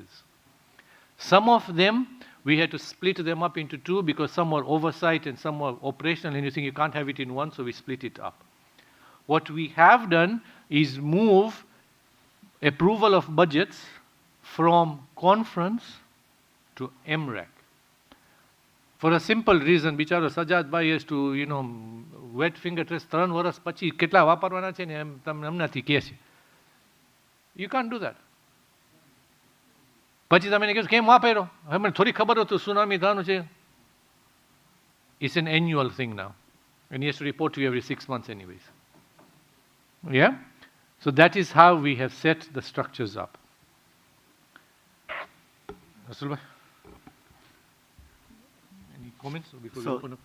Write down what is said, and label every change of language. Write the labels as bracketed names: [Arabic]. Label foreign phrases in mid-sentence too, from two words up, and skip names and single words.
[English] Some of them, we had to split them up into 2 because some were oversight and some were operational, and you think you can't have it in one, so we split it up. What we have done is move approval of budgets from conference to MREC. For a simple reason, [Gujarati] bicharo [English] Sajad bhai has to, wet finger trace [Gujarati] 3 વર્ષ પછી કેટલા વાપરવાના છે ને એમ તમને હમણાંથી કહે છે. [English] You can't do that. [Gujarati] પછી તમે કહો કેમ વાપર્યો? હવે મને થોડી ખબર હતું સુનામી થવાનું છે. [English] It's an annual thing now. And he has to report to you every 6 months anyways. Yeah? So that is how we have set the structures up. Rasul bhai? Comments before we open up?